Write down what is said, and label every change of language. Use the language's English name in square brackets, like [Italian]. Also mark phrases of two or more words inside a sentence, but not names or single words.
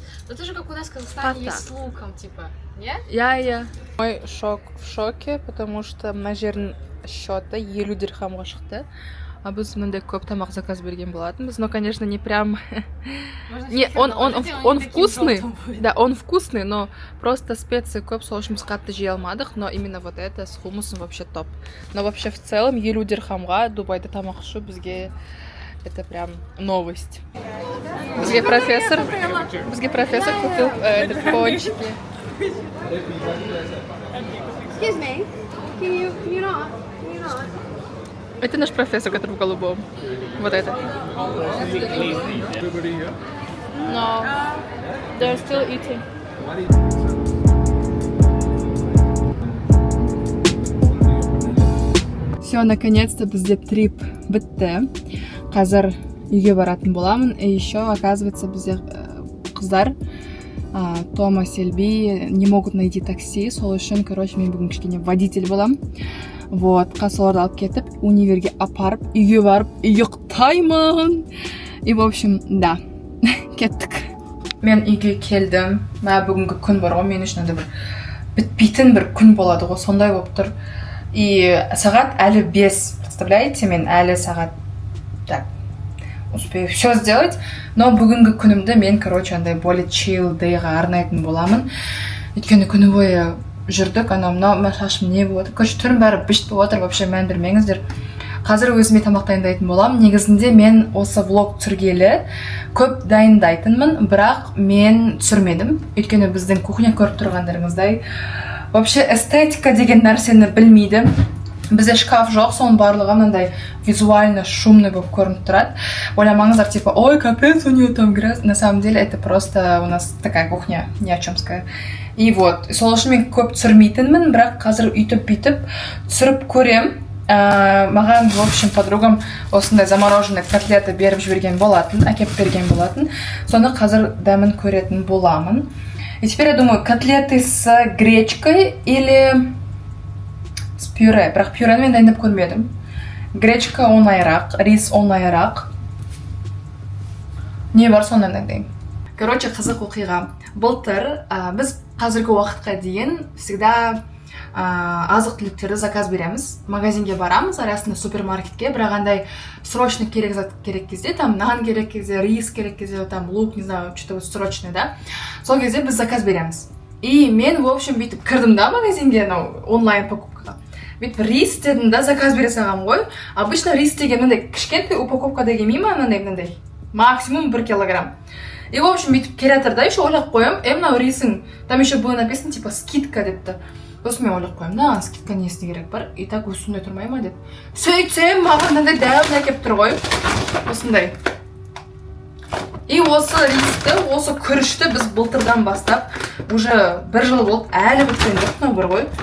[Russian] Но это же как у нас в Казахстане Пата. есть с луком, типа. Нет? Я. Мой шок в шоке, потому что [Kazakh] мына жердің счеты 50 дирхамға шықты. А біз мындай көп тамақ заказ берген болатынбыз. [Russian] Но, конечно, не прям... Не, он вкусный. Да, он вкусный, но просто специи [Kazakh] көп, сол үшін біз қатты жей алмадық. [Russian] Но именно вот это с хумусом вообще топ. Но вообще в целом [Kazakh] 50 дирхамға Дубайда тамақ ішу бізге [Russian] это прям новость. [Kazakh] Бізге профессор [Russian] купил пончики. [English] Excuse me. Can you not? [Russian] Это наш профессор, который в голубом. Вот это. [English] Everybody here? No, they're still eating. [Russian] Все, наконец-то [Kazakh] бізде трип бітті. Қазір үйге баратын боламын. [Russian] И еще, оказывается, [Kazakh] бізде қыздар [Russian] Тома, Сельби не могут найти такси. [Kazakh] Сол үшін, короче, мен бүгін кішкене водитель болам. Вот, қасыларды алып кетіп, универге апарып, үйге барып, ұйықтаймын. [Russian] И, в общем, [Kazakh] да, кеттік. Мен үйге келдім. Мә бүгінгі күн бар ғой, мен үшін бір бітпейтін бір күн болады ғой, сондай болып тұр. И сағат әлі 5, представляете, мен әлі сағат, [Russian] так, успею все сделать. [Kazakh] Но бүгінгі күнімді мен, короче, андай более chill дейға арнайтын боламын. Өйткені күні бойы жүрдік, мына шашым не болады. Короче, түрім бәрі бішт болып отыр, вообще мән бермеңіздер. Қазір өзіме тамақ дайындайтын боламын. Негізінде мен осы влог түсіргелі көп дайындайтынмын, бірақ мен түсірмедім. Өйткені біздің кухня көріп тұрғандарыңыздай вообще эстетика деген нәрсені білмейді. Бізде шкаф жоқ, соның барлығы мынандай [Russian] визуально шумный [Kazakh] болып көрініп тұрады. Ойламаңыздар, типа, ой, [Russian] капец, у нее там грязь. На самом деле, это просто у нас такая кухня, ни о чёмская. И вот, [Kazakh] сол үшін мен көп түсірмейтінмін, бірақ қазір үйтіп-бүйтіп түсіріп көрем. Маған, [Russian] в общем, [Kazakh] подругам осындай [Russian] замороженный котлеты [Kazakh] беріп жіберген болатын, әкеп берген болатын. Соны қазір дәмін көретін боламын. [Russian] И теперь я думаю, котлеты с гречкой или с пюре. [Kazakh] Бірақ пюрені мен дайындап көрмедім. Гречка оңайырақ, рис оңайырақ. Не бар сонdan дайындаймын. Короче, қызық оқиға. Былтыр біз қазіргі уақытқа дейін всегда азық түліктерді заказ береміз. Магазинге барамыз, арасында супермаркетке, бірақ андай срочно керек кезде, там нан керек кезде, рис керек кезде, [Russian] там лук, не знаю, что-то срочное, да. [Kazakh] Сол кезде біз заказ береміз. И мен, [Russian] в общем, [Kazakh] бүйтіп кірдім да магазинге, онлайн покупкаға. Бүйтіп рис дедім да, заказ бере салғам ғой. Обычно рис деген мындай кішкентай упаковкада келмей ма, мындай максимум 1 килограмм. [Russian] И, в общем, [Kazakh] бүйтіп келе жатыр да, еще ойлап қоям, мынау рисің, [Russian] там еще было написано, типа, [Kazakh] скидка депті. Сосын мен ойлап қоям, да, скидка несіне керек бар, [Russian] и так [Kazakh] осындай тұрмай ма деп. Сөйтсем, маған мынандай дәуін әкеп тұр ғой, осындай. И осы ристі, осы күрішті біз былтырдан бастап, уже 1 жыл болып, әлі біткен жоқ, мынау бір ғой.